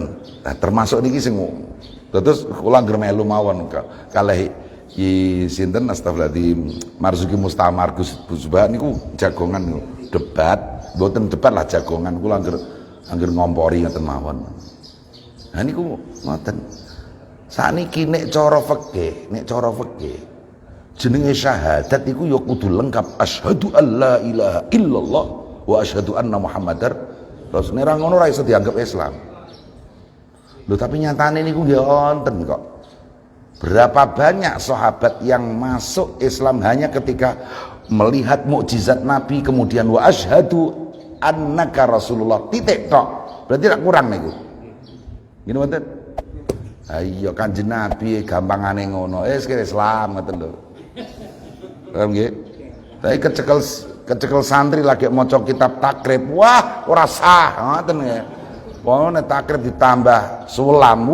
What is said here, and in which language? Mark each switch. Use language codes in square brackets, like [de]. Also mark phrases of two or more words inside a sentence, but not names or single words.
[jv] Nah, termasuk niki sing terus kula anggere melu mawon kalih sinten astagfirullahaladzim Marzuki Mustamar Gus Subhan niku jagongan niku debat, mboten debat lah jagongan kula anggere ngompori ngoten mawon. Nah niku ngoten. Sakniki nek cara fikih jenenge syahadat iku ya kudu lengkap [ar] أشهد أن لا إله إلا الله وأشهد أن محمدا رسول. [jv] Nek ngono ora iso dianggap Islam. Lho tapi nyatane niku nggih wonten kok. [id] Berapa banyak sahabat yang masuk Islam hanya ketika melihat mukjizat Nabi kemudian [ar] وأشهد أنك رسول الله [id] titik tok. [jv] Berarti tak kurang niku. Ngene wonten. Ayo Kanjeng Nabi gampangane ngono. Kira Islam ngoten lho. Paham nggih? Tapi kecekel santri lagi maca kitab takrib. Wah, ora sah ngoten nggih. Pokoke takrib ditambah sulam.